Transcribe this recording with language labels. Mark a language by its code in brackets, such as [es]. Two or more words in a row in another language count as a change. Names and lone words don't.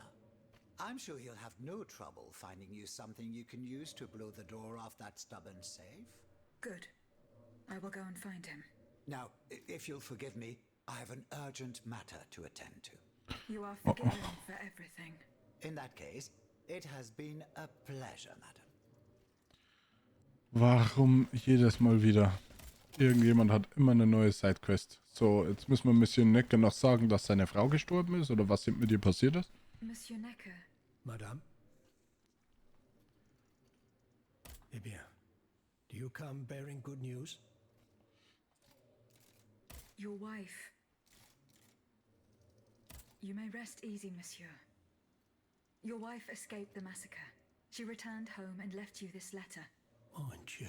[en] I'm sure he'll have no trouble finding you something you can use to blow the door off that stubborn safe. Good. I will go and find him. Now, if you'll forgive me, I have an urgent matter to attend to. You are forgiven for everything. In that case, it has been a pleasure, madam. [de] Warum jedes Mal wieder? Irgendjemand hat immer eine neue Sidequest. So, jetzt müssen wir Monsieur Necker noch sagen, dass seine Frau gestorben ist oder was mit ihr passiert ist. Monsieur Necker. [fr] Madame? Eh bien, [en] do you come bearing good news? Your wife. You may rest easy, monsieur. Your wife escaped the massacre. She returned home and left you this letter. [fr] Mon Dieu.